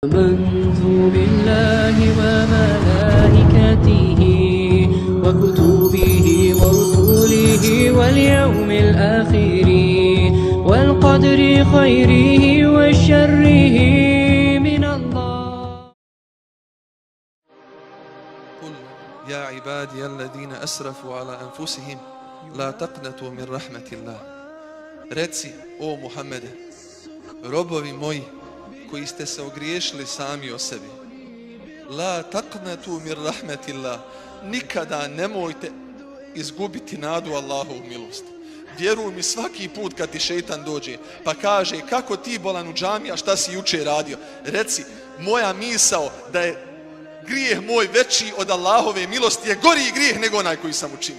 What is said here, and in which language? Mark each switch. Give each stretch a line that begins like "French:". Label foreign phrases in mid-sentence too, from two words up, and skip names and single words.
Arabic: آمنت بالله وملائكته وكتبه ورسله واليوم الآخر والقدر خيره وشره من الله. قل يا عبادي الذين أسرفوا على أنفسهم لا تقنطوا من رحمة الله.
Bosnian: Reci, o Muhammede, robovi moji koji ste se ogriješili sami o sebi,
Arabic: لا تقنطوا من رحمة الله,
Bosnian: nikada nemojte izgubiti nadu Allahovu milost. Vjeruj mi, svaki put kad ti šeitan dođe pa kaže kako ti bolan u džamiji, a šta si juče radio, reci, moja misao da je grijeh moj veći od Allahove milosti je gori grijeh nego onaj koji sam učinio.